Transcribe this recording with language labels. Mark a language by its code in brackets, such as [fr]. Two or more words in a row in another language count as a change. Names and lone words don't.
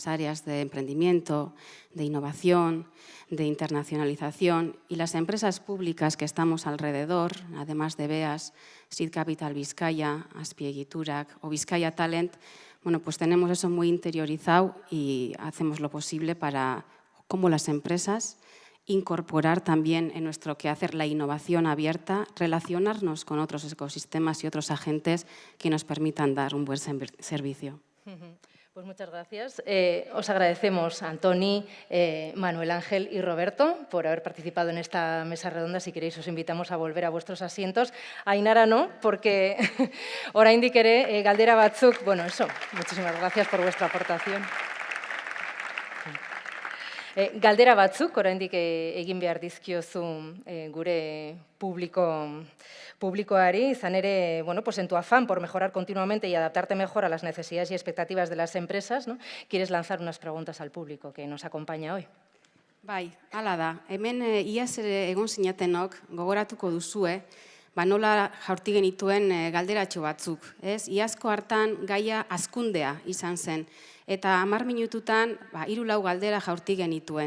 [es] áreas de emprendimiento, de innovación, de internacionalización y las empresas públicas que estamos alrededor, además de BEAS, Seed Capital Vizcaya, Azpiegitura o Vizcaya Talent, bueno, pues tenemos eso muy interiorizado y hacemos lo posible para, como las empresas, incorporar también en nuestro quehacer la innovación abierta, relacionarnos con otros ecosistemas y otros agentes que nos permitan dar un buen servicio. Pues muchas gracias. Os agradecemos, Antoni, Manuel Ángel y Roberto, por haber participado en esta mesa redonda. Si queréis, os invitamos a volver a vuestros asientos. [eu] Ainara [es] no, porque [eu] oraindik ere galdera batzuk. [es] Bueno, eso, muchísimas gracias por vuestra aportación. [eu] Galdera batzuk, oraindik egin behar dizkiozu gure publikoari, izan ere, bueno, [es] pues en tu afán por mejorar continuamente y adaptarte mejor a las necesidades y expectativas de las empresas, ¿no? Quieres lanzar unas preguntas al público que nos acompaña hoy. [eu] Bai, hala da. Hemen iaz ere egon zinatenok gogoratuko duzue, nola jaurti genituen galderatxo batzuk. Iazko hartan gaia hazkundea izan zen. Eta 10 minututan 3-4 galdera jaurti genituen.